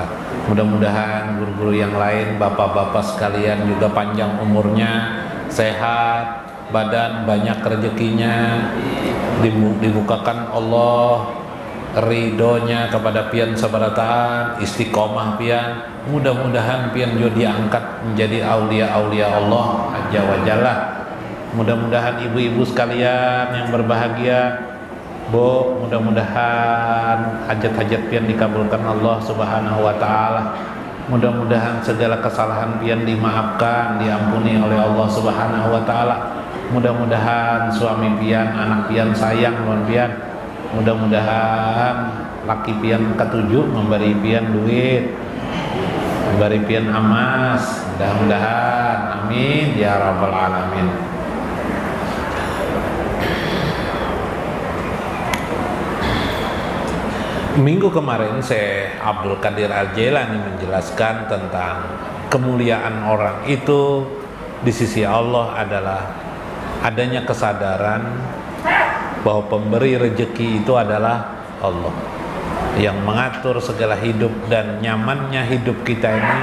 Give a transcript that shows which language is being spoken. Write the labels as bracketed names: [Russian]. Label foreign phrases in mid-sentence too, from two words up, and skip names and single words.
[Banjar] Mudah-mudahan guru-guru yang lain, bapak-bapak sekalian juga panjang umurnya, sehat, badan banyak rezekinya, dibukakan Allah ridhonya kepada pian sabarataan, istiqomah pian. Mudah-mudahan pian juga diangkat menjadi aulia-aulia Allah [Arabic] azza wa jalla. [Banjar] Mudah-mudahan ibu-ibu sekalian yang berbahagia, Bu, mudah-mudahan hajat-hajat pian dikabulkan Allah [Arabic] Subhanahu wa taala. [Banjar] Mudah-mudahan segala kesalahan pian dimaafkan, diampuni oleh Allah [Arabic] Subhanahu wa taala. [Banjar] Mudah-mudahan suami pian, anak pian sayang lawan pian. Mudah-mudahan laki pian ketujuh memberi pian duit, memberi pian emas. [Arabic] Mudah-mudahan, amin ya rabbal alamin. [Indonesian] Minggu kemarin Syekh [Arabic] Abdul Qadir Al-Jailani [Indonesian] menjelaskan tentang kemuliaan orang itu di sisi Allah adalah adanya kesadaran bahwa pemberi rezeki itu adalah Allah, yang mengatur segala hidup dan nyamannya hidup kita ini.